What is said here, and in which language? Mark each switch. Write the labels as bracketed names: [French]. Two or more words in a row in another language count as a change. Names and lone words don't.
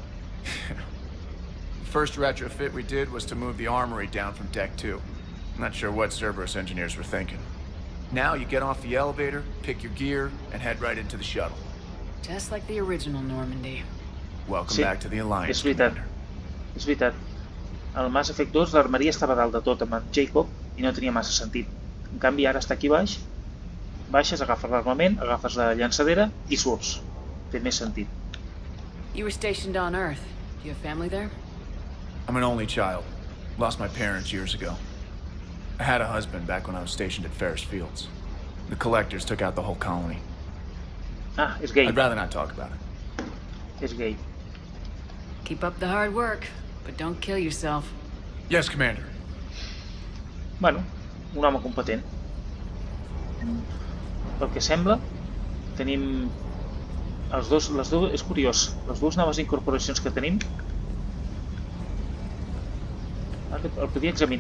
[English] The first retrofit we did was to move the armory down from Deck 2. Not sure what Cerberus engineers were thinking. Now you get off the elevator, pick your gear, and head right into the shuttle. Just like the original Normandy. Welcome [Catalan] Sí, [English] back to the Alliance, [Catalan] és veritat. [English] Commander. [Catalan] És veritat. Al Mass Effect 2 l'armeria estava dalt de tot amb en Jacob i no tenia massa sentit. En canvi ara està aquí baix, baixes, agafes l'armament, agafes la llançadera i surts. Té més sentit. [English] You were stationed on Earth. Do you have family there? I'm an only child. Lost my parents years ago. I had a husband back when I was stationed at Ferris Fields. The collectors took out the whole colony. [Catalan] Ah, és gay. [English] I'd rather not talk about it. [Catalan] És gay. [English] Keep up the hard work, but don't kill yourself. Yes, Commander. [Catalan] Bueno, un home competent. Pel que sembla, tenim les dues, és curiós, les dues noves incorporacions que tenim. El podia examinar.